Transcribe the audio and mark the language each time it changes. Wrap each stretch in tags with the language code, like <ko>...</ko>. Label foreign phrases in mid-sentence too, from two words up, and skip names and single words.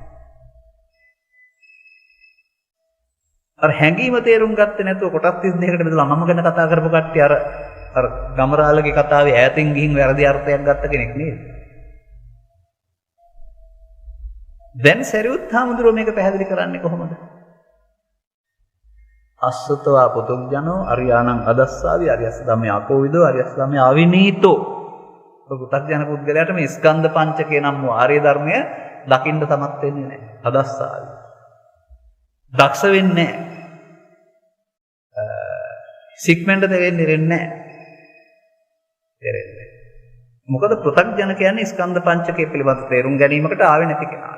<si>අර හැඟීම තේරුම් ගත්තේ නැතුව කොටස් 32කට බෙදලා මම ගැන කතා කරපු කට්ටිය අර ගමරාලගේ කතාවේ ඈතින් ගිහින් වැරදි අර්ථයක් ගත්ත කෙනෙක් නේද? දැන් සරියුත් හාමුදුරුවෝ මේක පැහැදිලි කරන්නේ කොහොමද?</si> <pi>අස්සතවා පුතුග්ජනෝ අරියාණං අදස්සාවි අරියස් ධම්මේ ආකෝවිදෝ අරියස් ධම්මේ ආවිනීතෝ.</pi> <si>පුතුග්ජන පුද්ගලයාට මේ ස්කන්ධ පංචකේ නම් වූ ආර්ය ධර්මය දකින්න සමත් වෙන්නේ නැහැ. අදස්සාවි. දක්ෂ වෙන්නේ නැහැ. සික්මෙන්ට දෙන්නේ නැහැ. තේරෙන්නේ. මොකද පුතුග්ජන කියන්නේ ස්කන්ධ පංචකේ පිළිබඳ තේරුම් ගැනීමකට ආවේ නැති කෙනාට.</si>